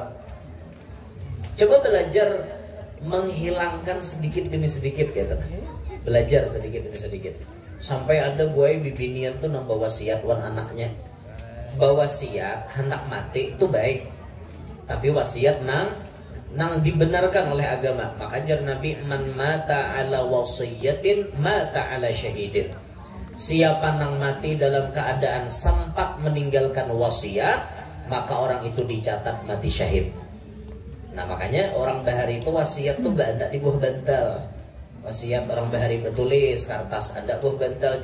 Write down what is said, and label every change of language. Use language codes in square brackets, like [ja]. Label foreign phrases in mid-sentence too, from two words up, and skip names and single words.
[bjn] Coba belajar menghilangkan sedikit demi sedikit gitu. Belajar sedikit demi sedikit. Sampai ada buai bibinian tuh nambah wasiat wan anaknya. Bawa siap hendak mati itu baik, tapi wasiat nang dibenarkan oleh agama. Maka jar Nabi, [ar] man mata ala wasiyatin mata ala syahidin. [bjn] Siapa nang mati dalam keadaan sempat meninggalkan wasiat, maka orang itu dicatat mati syahid. Nah makanya orang bahari itu wasiat tuh gak ada di buah bantal. Wasiat orang bahari betulis kertas ada buah bantal.